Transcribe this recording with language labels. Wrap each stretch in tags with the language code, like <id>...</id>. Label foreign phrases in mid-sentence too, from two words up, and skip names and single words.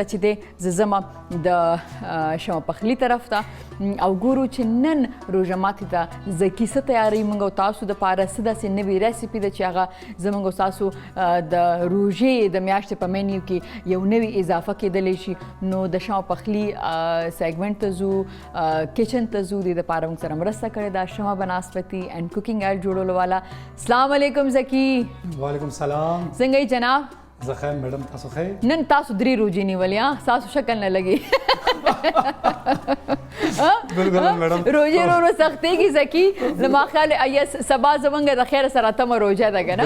<ps>چې دی زه ځمه د شمع پخلي طرف ته او ګورو چې نن روژه ماتي ته زه کیسه تیاروي موږ او تاسو دپاره څه داسې نوې ریسیپي ده چې هغه زموږ او ستاسو د روژې د میاشتې په مینیو کې یو نوې اضافه کېدلی شي نو د شمع پخلي سیګمنټ ته ځو کچن ته ځو دې دپاره موږ سره مرسته کړې ده شمع بناسپتی اینڈ کوکنگ ایڈ جوړولو والا</ps> <ar>السلام علیکم</ar> <ps>زکی</ps> <ar>وعلیکم السلام</ar> <ps>څنګه یې جناب زه ښه یم میډم تاسو ښه یې نن تاسو 3 روجې نیولې ستاسو شکل نه لګي بالکل میډم روژې ورو سختېږي زکي نو ما خیال سبا زمونږ د خیره سره اتمه روژه ده که نه</ps>